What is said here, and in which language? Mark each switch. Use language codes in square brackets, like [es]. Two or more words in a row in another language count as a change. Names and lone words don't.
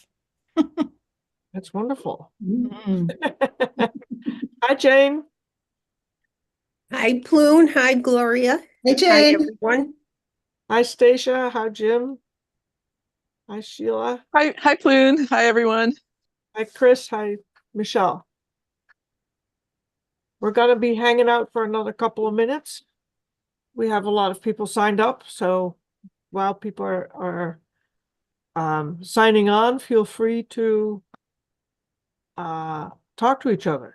[en] That's wonderful. Mm. Hi, Jane. Hi, Plune. Hi, Gloria. Hey, Hi, Jane. everyone. Hi, Stacia. Hi, Jim. Hi, Sheila. Hi, Plune. Hi, everyone. Hi, Chris. Hi, Michelle. We're going to be hanging out for another couple of minutes. We have a lot of people signed up, so while people are signing on, feel free to talk to each other.